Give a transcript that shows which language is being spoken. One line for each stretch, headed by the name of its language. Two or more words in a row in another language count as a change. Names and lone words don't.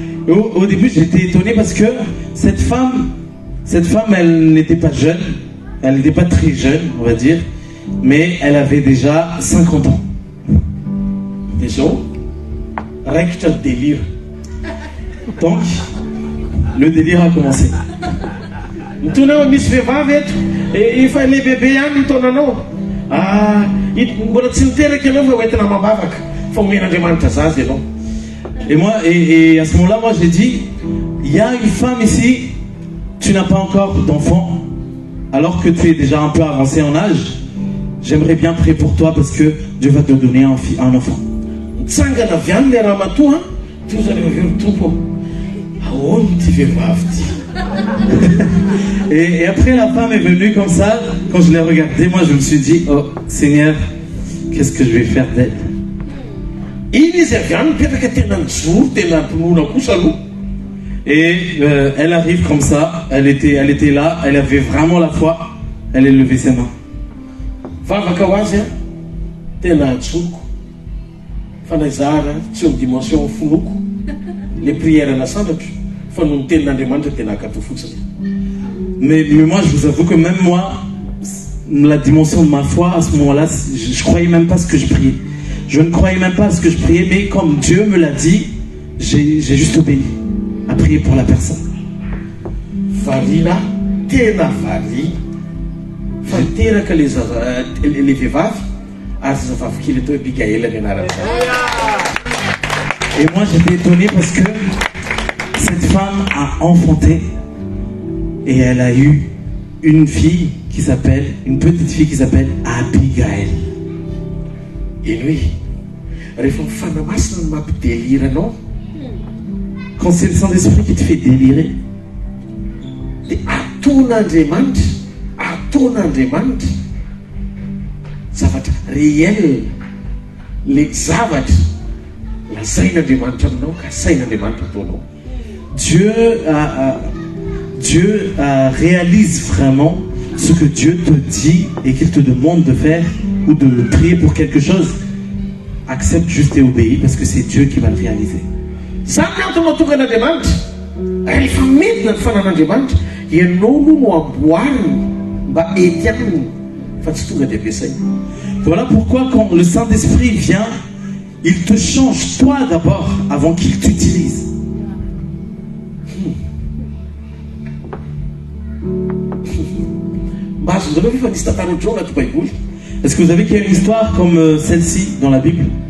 French: Au début, j'étais étonné parce que cette femme, elle n'était pas jeune, elle n'était pas très jeune, on va dire, mais elle avait déjà 50 ans. Déjà, recte délire. Donc, le délire a commencé.
Malagasy: Mitondra misy vehivavy eto efa le bebe ihany ny taonanao mbola tsy niteraka ianao fa hoentina mambavaka fa omen'Andriamanitra zazy ianao.
French: Et à ce moment-là, moi j'ai dit, il y a une femme ici, tu n'as pas encore d'enfant, alors que tu es déjà un peu avancé en âge. J'aimerais bien prier pour toi parce que Dieu va te donner un enfant.
Malagasy: Mitsangana avy any le ramatoa ty zareo avery tompo ahoana ty vehivavy ty.
French: Et après la femme est venue comme ça, quand je l'ai regardée, moi je me suis dit, oh Seigneur, qu'est-ce que je vais faire d'elle?
Malagasy: Iny izy avy any mipetraka tena nijoro tena mpinoana kosa aloha.
French: Et elle arrive comme ça, elle était là, elle avait vraiment la foi, elle a levé ses mains.
Malagasy: Vavaka ho azy a tena ajoko fa naizara tsy eo dimension fonoko
French: le prière
Malagasy: nasandratro fa no ny tenin'Andriamanitra tena akato fotsiny.
French: Mais moi, je vous avoue que même moi, la dimension de ma foi, à ce moment-là, je croyais même pas ce que je priais. Je ne croyais même pas ce que je priais, mais comme Dieu me l'a dit, j'ai juste obéi à prier pour la personne.
Malagasy: Varina, tena vari, fa teraka le vehivavy ary zazavavy kely atao Abigaël ny anarany.
French: Et moi, j'étais étonné parce que cette femme a enfanté et elle a eu une petite fille qui s'appelle Abigaël. Et lui,
Malagasy: rehefa mifana masina no mampidélire anao,
French: quand c'est le Saint-Esprit qui te fait délirer,
Malagasy: dia ataon'Andriamanitra zavatra réel, le zavatra lazain'Andriamanitra aminao ka sain'Andriamanitra ataonao.
French: Dieu réalise vraiment ce que Dieu te dit et qu'il te demande de faire ou de prier pour quelque chose. Accepte juste et obéis parce que c'est Dieu qui va le réaliser.
Malagasy: Samy antony mahatonga an'Andriamanitra rehefa medina ny fanan'Andriamanitra ianao no amboariny mba ety aminy fa tsy tonga dia ampiasaina.
French: Voilà pourquoi quand le Saint-Esprit vient, il te change toi d'abord avant qu'il t'utilise. Est-ce que vous savez qu'il y a une histoire comme celle-ci dans la Bible?